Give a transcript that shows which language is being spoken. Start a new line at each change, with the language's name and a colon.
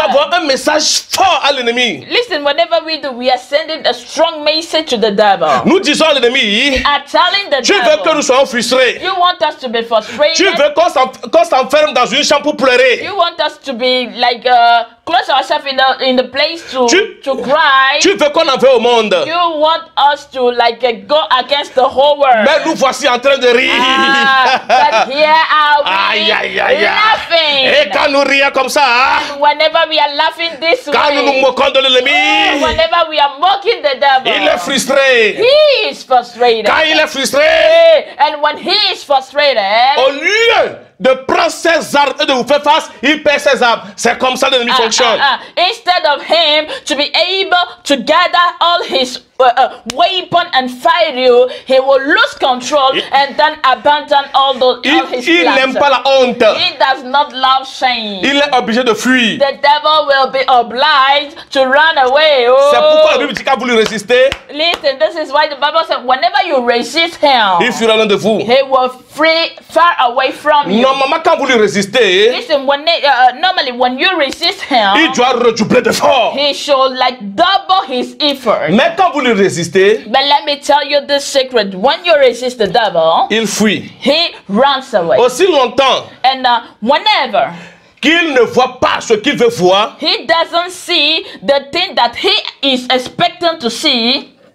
French: avons un message fort à l'ennemi.
English: Listen, whatever we do, we are sending a strong message to the devil.
French: Nous disons à l'ennemi,
English: Are telling the
French: tu veux que nous
English: devil,
French: soyons frustrés.
English: you want us to be
French: Tu
English: frustrated.
French: veux qu'on s'enferme dans une chambre pour pleurer.
English: You want us to be like close ourselves in the place to cry.
French: Tu veux qu'on en veut au monde.
English: You want us to like go against the whole world.
French: Mais nous voici en train de rire.
English: But here are we Aïe, aïe, aïe, aïe. laughing.
French: Et quand nous rions comme ça,
English: Whenever we are laughing this
French: quand nous nous
English: way,
French: moquons de l'ennemi,
English: whenever we are mocking the devil,
French: il est frustré.
English: he is frustrated.
French: Quand il est frustré,
English: And when he is frustrated,
French: au lieu de prendre ses armes et de vous faire face, il perd ses armes. C'est comme ça que l'ennemi fonctionne.
English: instead of him to be able to gather all his weapon and fight you, he will lose control and then abandon all his
French: Il
English: plans.
French: n'aime pas la honte.
English: He does not love shame.
French: Il est obligé de fuir.
English: The devil will be obliged to run away.
French: C'est pourquoi la Bible dit qu'il a voulu résister.
English: Listen, this is why the Bible said whenever you resist him,
French: Il fuira loin de vous.
English: he will flee far away from you.
French: Normalement, quand vous lui résistez,
English: Listen, normally when you resist him,
French: il doit redoubler d'efforts.
English: he should like double his effort.
French: Mais quand vous lui résistez,
English: But let me tell you this secret. When you resist the devil,
French: il fuit.
English: he runs away.
French: Aussi longtemps
English: And whenever
French: qu'il ne voit pas ce qu'il veut voir,
English: he doesn't see the thing that he is expecting to see,